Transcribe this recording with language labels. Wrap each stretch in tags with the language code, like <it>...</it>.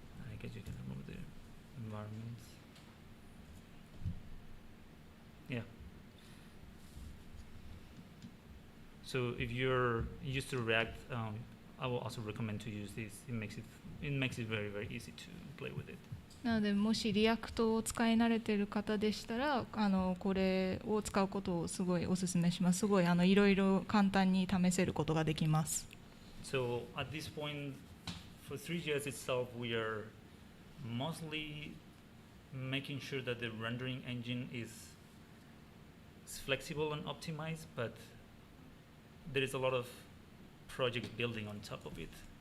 <en>I guess you can remove the environments. Yeah. So if you're used to React, I will also recommend to use this. It makes it very, very easy to play with it.</en> <ja>なのでもしリアクトを使い慣れている方でしたらこれを使うことをすごいお勧めします。すごいいろいろ簡単に試せることができます。</ja> <en>So at this point, for Three.js itself, we are mostly making sure that the rendering engine is flexible and optimized, but there is a lot of projects building on top of it.</en>